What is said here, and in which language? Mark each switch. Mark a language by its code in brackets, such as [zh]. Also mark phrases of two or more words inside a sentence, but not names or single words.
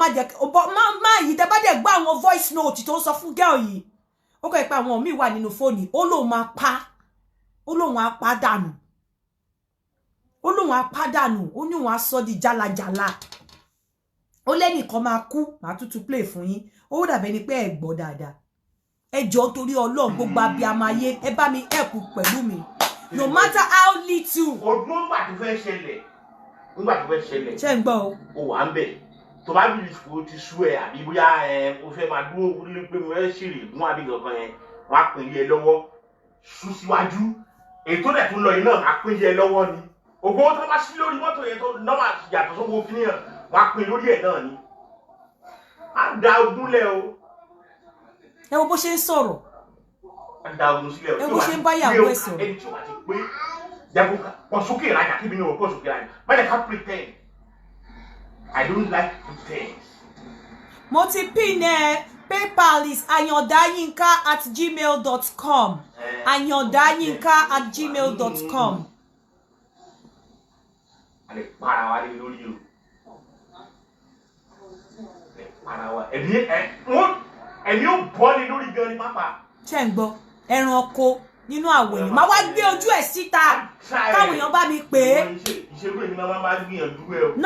[yo] má jẹ́ má yìí tẹ́ bá dẹ̀ gbọ́ àwọn [en] voice note [yo] tó ń sọ fún girl yìí ó kọ́ ipa àwọn míì wà nínú fóònù ó lóun máa pa dànù ó lóun á pa dànù ó ní òun á sọ di jálajàla ó lẹ́nìkan máa kú màá tútù play fún yín ó dàbẹ́ ni pé ẹ gbọ́ dáadáa ẹ jọ̀ọ́ torí Ọlọ́run gbogbo abiyamọ ayé ẹ bá mi help pẹ̀lú mi [en] no matter how little. [yo] ọdún nígbà tó fẹ́ ṣẹlẹ̀ ṣé ń gbọ́ o wà ń bẹ̀ tó bá bí o ti sú ẹ àbí bóyá o fẹ́ máa dúró lé pé mo fẹ́ ṣèrè gún àbí kankan yẹn wọ́n á pín ilé ẹ lọ́wọ́ sún síwájú ètò dẹ̀ tó lọ yìí náà á pín ilé ẹ lọ́wọ́ ni ògbó tó bá sí lórí mọ́tò yẹn tó nọ́mà yàtọ̀ sówó kíní yẹn wọ́n á pín lórí ẹ̀ náà ni á da ogún lẹ̀ o. ẹ wo bó ṣe ń sọ̀rọ̀ á da ogún sílẹ̀ o. ẹ wo ṣe ń bá yàwó ẹ̀ sọ̀rọ̀. ẹni tí o bá ti pé jago pọ̀ sókè ìrajà kí mi ní o pọ̀ sókè ìrajà má jẹ́ ká pretend. [en] I don't like pretense. [yo] Mo ti pin PayPal is ayondayinka@gmail.com. ayondayinka@gmail.com. Ale para wa lórí o. Ale para wa. Ẹni ó bọ́ ni lórí gan ni pápá. Ṣé ń gbọ́ ẹranko nínú àwòrán máa wá gbé ojú ẹ̀ síta káwọn èèyàn bá mi pè é. Ìṣègùn èmi náà máa gbìyànjú ẹ o.